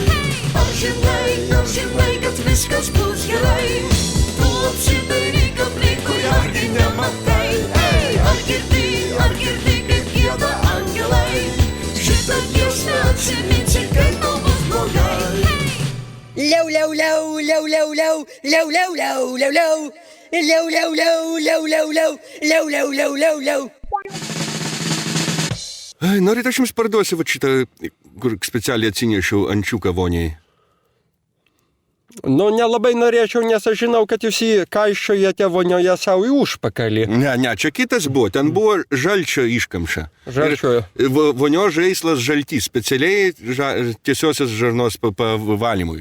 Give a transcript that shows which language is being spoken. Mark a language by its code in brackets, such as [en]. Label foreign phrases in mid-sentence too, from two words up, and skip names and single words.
[lt] Ar žinai, kad viskas bus gerai? Tu apsidairyk aplinkui, argi nematai? Ei, ar girdi, kaip gieda angelai? Šitą giesmę atsiminsi, kai tau bus blogai. Liau, liau, liau, liau, liau, liau, liau, liau, liau, liau, liau. Liau, liau, liau, liau, liau, liau, liau, liau, liau, liau, liau. Ai, norit, aš jums parduosiu va šitą, kur specialiai atsinešiau ančiuką voniai. Nu, nelabai norėčiau, nes aš žinau, kad jūs jį kaiščiojate vonioje savo į užpakalį. Ne, čia kitas buvo, ten buvo žalčio iškamša. Žalčio. Vonio žaislas žaltys, specialiai tiesiosios žarnos valymui.